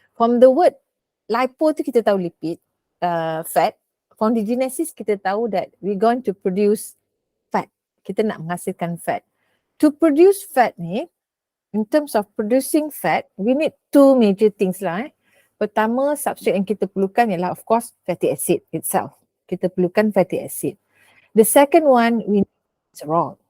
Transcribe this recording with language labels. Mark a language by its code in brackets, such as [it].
[en] From the word lipo [ms] tu kita tahu [en] lipid, fat. From the genesis [ms] kita tahu [en] that we're going to produce fat. [ms] Kita nak menghasilkan [en] fat. To produce fat ni, in terms of producing fat, we need two major things lah. [ms] Pertama, [en] substrate [ms] yang kita perlukan ialah [en] of course fatty acid itself. [ms] Kita perlukan fatty acid. [en] The second one, we need glycerol.